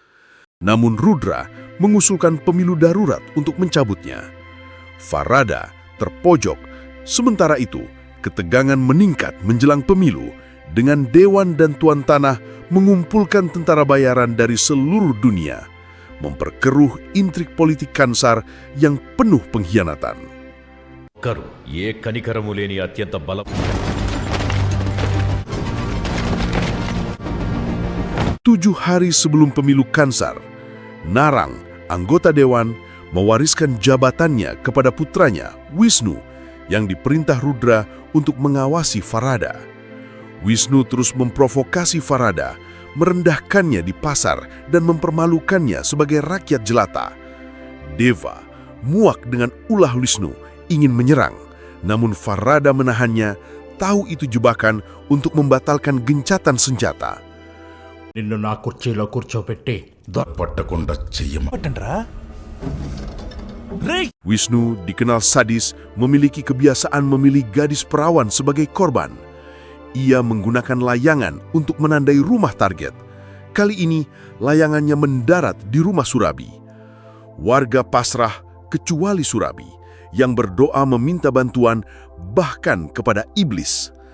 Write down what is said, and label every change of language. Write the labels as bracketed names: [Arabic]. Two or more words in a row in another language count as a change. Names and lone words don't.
[Indonesian] Namun Rudra mengusulkan pemilu darurat untuk mencabutnya. Farada terpojok. Sementara itu, ketegangan meningkat menjelang pemilu dengan Dewan dan Tuan Tanah mengumpulkan tentara bayaran dari seluruh dunia, memperkeruh intrik politik Kansar yang penuh pengkhianatan. [Telugu] కరు ఏ కనికరము లేని అత్యంత బలం [Indonesian] 7 hari sebelum pemilu Kansar, Narang, anggota dewan, mewariskan jabatannya kepada putranya, Wisnu, yang diperintah Rudra untuk mengawasi Farada. Wisnu terus memprovokasi Farada, merendahkannya di pasar dan mempermalukannya sebagai rakyat jelata. Deva muak dengan ulah Wisnu, ingin menyerang, namun Farada menahannya, tahu itu jebakan untuk membatalkan gencatan senjata. [Telugu] నిన్ను నా కుర్చీలో కూర్చోబెట్టి పట్టకుండా చెయ్యమంటరా. [Indonesian] Wisnu dikenal sadis, memiliki kebiasaan memilih gadis perawan sebagai korban. Ia menggunakan layangan untuk menandai rumah target. Kali ini, layangannya mendarat di rumah Surabi. Warga pasrah kecuali Surabi, yang berdoa meminta bantuan bahkan kepada iblis.